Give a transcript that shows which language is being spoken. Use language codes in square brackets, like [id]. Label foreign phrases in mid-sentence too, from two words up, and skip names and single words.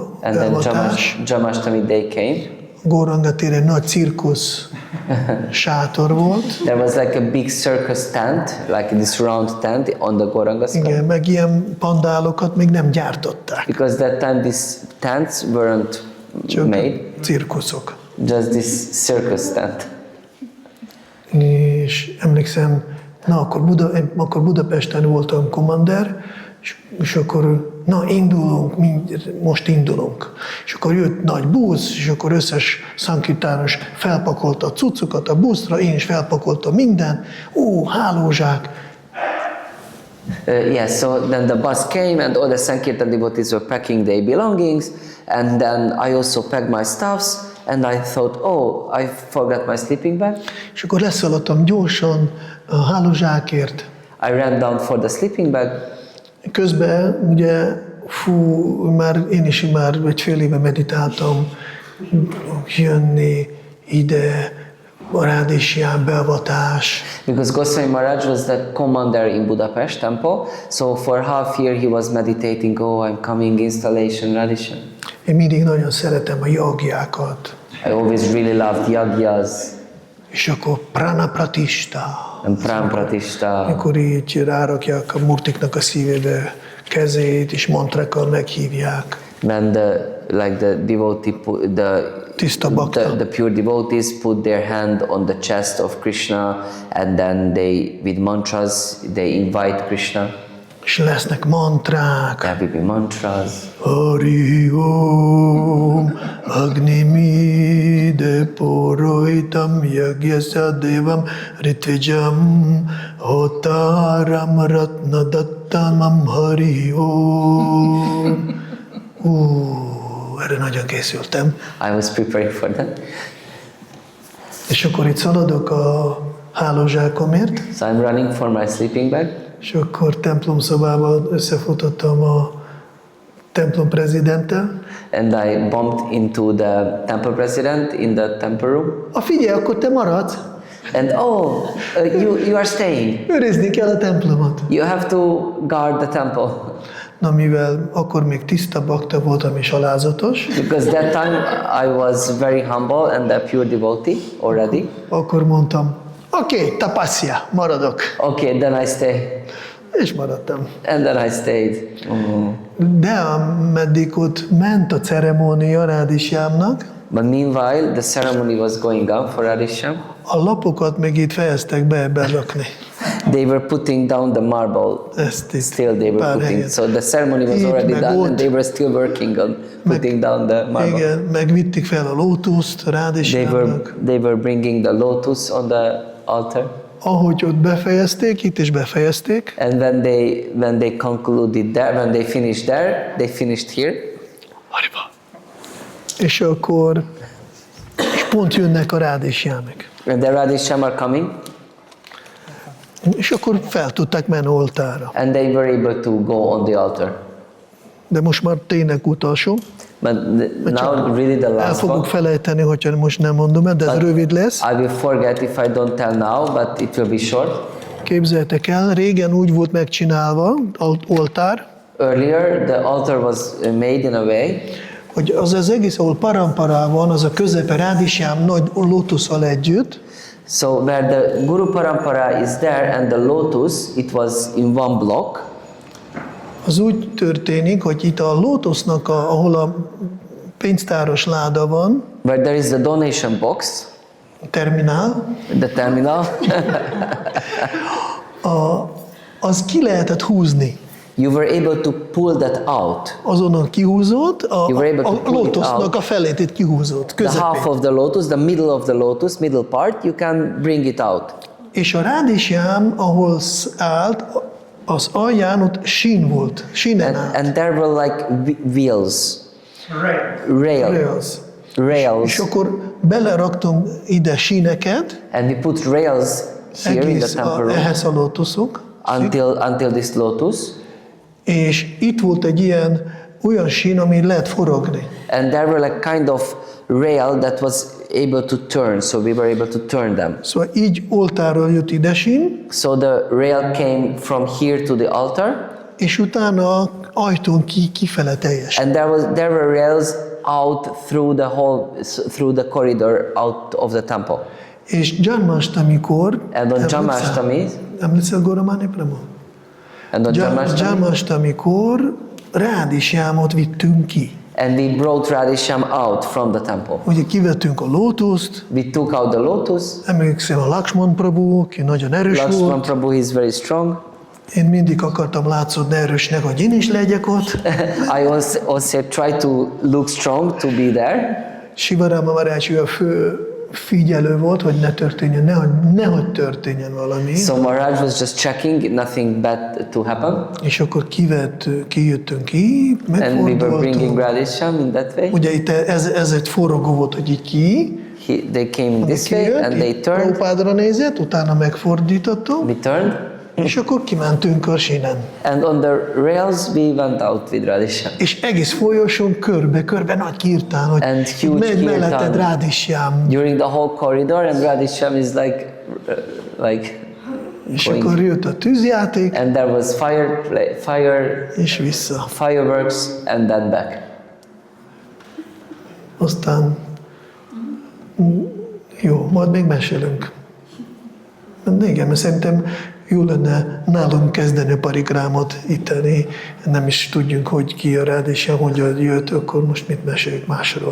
[en] And then [hu] beavatás. [en] Jamashtami day came. [hu] Góranga téren nagy cirkusz sátor volt. [en] There was like a big circus tent, like this round tent on the Gauranga sky. [hu] Igen, meg ilyen pandálokat még nem gyártották. [en] Because that time these tents weren't [hu] Csak [en] made, [hu] cirkuszok. [en] just this circus tent. [hu] És emlékszem, akkor Budapesten voltam kommander, és akkor indulunk, most indulunk. És akkor jött nagy busz, és akkor összes szankitáros felpakolta a cuccokat a buszra, én is felpakoltam minden, hálózsák. [en] Yes, so then the bus came and all the Sankirtan devotees were packing their belongings, and then I also packed my stuffs, and I thought, oh, I forgot my sleeping bag. [hu] És akkor leszaladtam gyorsan a hálózsákért. [en] I ran down for the sleeping bag. [hu] Közben ugye, én is már egy fél éve meditáltam, jönni ide, a Rádésián beavatás. [en] Because Gosvāmī Mahārāja was the commander in Budapest temple, so for half year he was meditating, oh, I'm coming, installation, Radhishan. [hu] Én mindig nagyon szeretem a jagjákat. [en] I always really loved yagyas. [hu] És akkor [sa] prana pratishta. [en] And [sa] pran pratishta. [hu] Amikor így rárakják a murtiknak a szívébe kezét, és mantrákkal meghívják. [en] When the devotee, [hu] Tiszta bhakta. [en] the pure devotees put their hand on the chest of Krishna, and then they, with mantras, they invite Krishna. [hu] És lesznek mantrák. [en] There will be mantras. [sa] Hari Om Agnimide Porohitam Yagyasya Devam Ritvijam Hotaram Ratna Dattamam Hari Om. [hu] Erre nagyon készültem. [en] I was preparing for that. [hu] És akkor itt szaladok a hálózsákomért, [en] So I'm running for my sleeping bag. [hu] és akkor templomszobában összefutottam a templom prezidenttel. [en] And I bumped into the temple president in the temple room. [hu] Figyelj, akkor te maradsz. [en] And you are staying. [hu] Őrizni kell a templomot. [en] You have to guard the temple. [hu] Na, mivel akkor még tiszta bakta voltam és alázatos, [en] Because that time I was very humble and a pure devotee already. [hu] akkor mondtam, oké, tapasya, maradok. [en] Okay, then I stay. [hu] És maradtam. [en] And then I stayed. [hu] De ameddig ott ment a ceremónia Rádésiámnak, [en] But meanwhile, the ceremony was going on for Radhishyam. [hu] A lapokat még itt fejeztek be berakni. [en] They were putting down the marble. [hu] Ezt itt [en] Still they were [hu] pár [en] putting. [hu] helyen. [en] So the ceremony was [hu] Itt, [en] already [hu] meg [en] done, [hu] ott. [en] and they were still working on putting down the marble. [hu] Igen, megvitték fel a lótuszt Rádhisyámnak. [en] They were bringing the lotus on the altar. [hu] Ahogy ott befejezték, itt is befejezték, [en] And when they concluded there, when they finished there, they finished here. [hu] és akkor és pont jönnek a Rádhisyámik. [en] And the Radhishyam are coming, [hu] És akkor fel tudták menni oltára. [en] and they were able to go on the altar. [hu] De most már tényleg utolsó. [en] But now really the [hu] El [en] last [hu] fogok [en] one. [hu] felejteni, hogyha most nem mondom el, de ez rövid lesz. [en] I will forget if I don't tell now, but it will be short. [hu] Képzeljétek el, régen úgy volt megcsinálva, oltár, [en] Earlier, the altar was made in a way [hu] hogy az egész, ahol parampara van, az a közepe Rádhisyám nagy lótusszal együtt, [en] so where the [sa] Guru Parampara [en] is there and the lotus, it was in one block. [hu] az úgy történik, hogy itt a lótusznak, ahol a pénztáros láda van, [en] Where there is the donation box, [hu] terminál, [en] the terminal, [hu] az ki lehetett húzni. [en] you were able to pull that out. [hu] Azonnan kihúzott, [en] You were able to [hu] a [en] pull it [hu] lótusznak [en] out. [hu] a felét itt kihúzott, [en] The half [hu] közepén. [en] of the lotus, the middle of the lotus, middle part, you can bring it out. [hu] És a Rádhisyám, ahol állt, az alján ott sín volt, sínen állt. [en] And there were like wheels, rails, [hu] És akkor beleraktunk ide síneket, [en] and we put rails here in the [hu] egész [en] temple room [hu] ehhez a lótuszok, [en] until this lotus, [hu] és itt volt egy olyan sín, ami lehet forogni. [en] and there were like kind of rail that was able to turn, so we were able to turn them. [hu] Szóval így oltáról jött ide sín, [en] So the rail came from here to the altar, [hu] és utána ajtón kifele teljesen. [en] and there were rails out through the corridor out of the temple. [hu] És Janmastamikor, [en] And on Janmashtami, [hu] emlékszel Goramani Prama? [en] and on Janmashtami, [hu] Janmastamikor Rádhisyámot vittünk ki. [en] and we brought Radhishyam out from the temple. [hu] Ugye kivettünk a lótuszt, [en] We took out the lotus. [hu] emlékszem a Lakshman Prabhu, aki nagyon erős [en] Lakshman [hu] volt. [en] Prabhu is very strong. [hu] Én mindig akartam látszódni erősnek, hogy én is legyek ott. [en] I also try to look strong to be there. [hu] Sivarama Mahārāja ő a fő figyelő volt, hogy ne történjen, nehogy történjen valami. [en] So Maharaj was just checking nothing bad to happen, [hu] És akkor kijöttünk ki, [en] and we were bringing [hu] megfordultunk. [en] Radhishyam in that way. [hu] Ugye itt ez egy forogó volt, hogy így ki, [en] They came this way and they [hu] itt [en] turned. [hu] Prabhupádra nézett, utána megfordítottuk, [en] We turned, [hu] és akkor kimentünk a sínen. [en] and on the rails we went out with Radhishyam. [hu] És egész folyosón körbe nagy kirtán, hogy [en] And huge [hu] megy melletted [en] kirtán. [hu] Rádhisyám. [en] During the whole corridor, and Radhishyam is like [hu] És [en] going. [hu] akkor jött a tűzjáték, [en] And there was fire, [hu] és vissza. [en] fireworks, and then back. [hu] Aztán jó, majd még mesélünk. Igen, mert szerintem jó lenne nálunk kezdeni a parikrámot itteni, nem is tudjunk, hogy ki a Rádhisyám, hogy jött, akkor most mit meséljük másról.